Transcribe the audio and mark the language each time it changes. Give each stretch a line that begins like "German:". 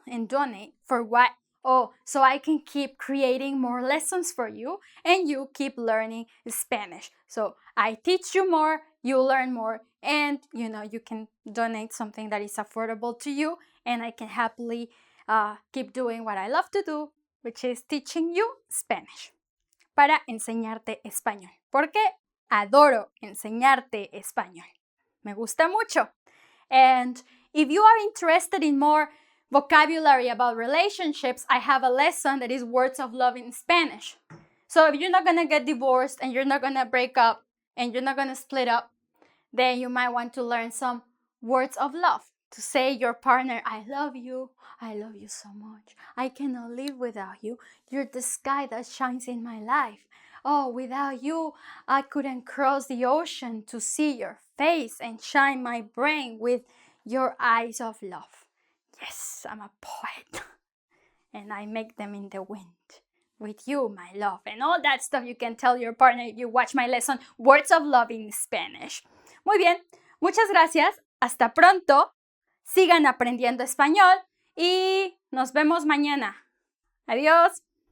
English: And donate for what? Oh, so I can keep creating more lessons for you and you keep learning Spanish. So I teach you more, you learn more, and you can donate something that is affordable to you, and I can happily keep doing what I love to do, which is teaching you Spanish.
Spanish: Para enseñarte español. Porque adoro enseñarte español. Me gusta mucho.
English: And if you are interested in more vocabulary about relationships, I have a lesson that is words of love in Spanish. So if you're not going to get divorced and you're not going to break up and you're not going to split up, then you might want to learn some words of love to say your partner, I love you so much. I cannot live without you. You're the sky that shines in my life. Oh, without you, I couldn't cross the ocean to see your face and shine my brain with your eyes of love. Yes, I'm a poet. And I make them in the wind. With you, my love. And all that stuff you can tell your partner if you watch my lesson, Words of Love in Spanish.
Spanish: Muy bien, muchas gracias. Hasta pronto. Sigan aprendiendo español y nos vemos mañana. Adiós.